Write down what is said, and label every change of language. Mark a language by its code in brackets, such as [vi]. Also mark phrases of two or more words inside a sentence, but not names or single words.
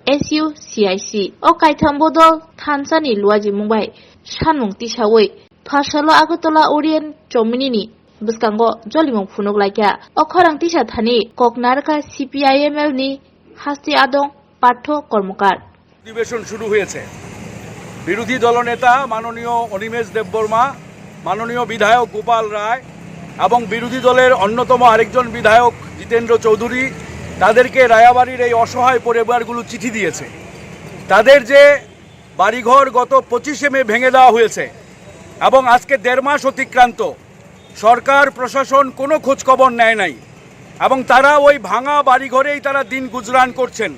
[trp] SUCIC o kaitham bodol thanchani luaji mungbai sanmung tisaui phasalo Agartala Orient Chomini bwskango jolimung phunuk laikya o khorang tisa thani Koknarka CPIML ni Hasti Adong Partho Kormokar [bn] অধিবেশন শুরু হয়েছে। বিরোধী দলনেতা মাননীয় অনিমেষ দেববর্মা, মাননীয় বিধায়ক গোপাল রায় এবং বিরোধী দলের অন্যতম আরেকজন বিধায়ক জিতেন্দ্র চৌধুরী তাদেরকে রায়াবাড়ির এই অসহায় পরিবারগুলো চিঠি দিয়েছে। তাদের যে বাড়িঘর গত 25শে মে ভেঙে দেওয়া হয়েছে এবং আজকে 1.5 মাস অতিক্রান্ত, সরকার প্রশাসন কোনো খোঁজখবর নেয় নাই এবং তারা ওই ভাঙা বাড়িঘরেই তারা দিন গুজরান করছেন।